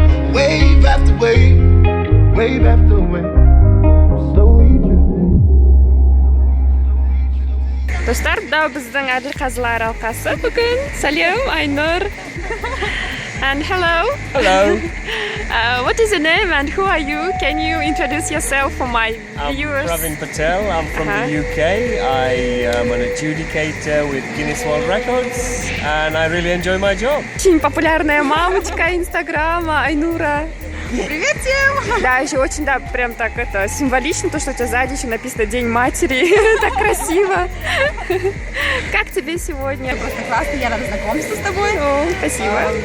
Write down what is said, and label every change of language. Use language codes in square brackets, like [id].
[en] Wave after wave, wave after wave, slowly drifting. [kk] Достар, да біздің әділқазылар алқасы бүгін. Салем, [en] Айнұр. And hello. Hello. What is your name and who are you? Can you introduce yourself for my viewers? I'm Pravin Patel. I'm from the UK. I am an adjudicator with Guinness World Records and I really enjoy my job. [ru] Очень популярная мамочка Инстаграма, Айнура. Привет всем! Да, еще очень, да, прям так это символично, то, что у тебя сзади еще написано День матери. Так красиво. Как тебе сегодня? Просто классно, я рада знакомству с тобой. О, спасибо.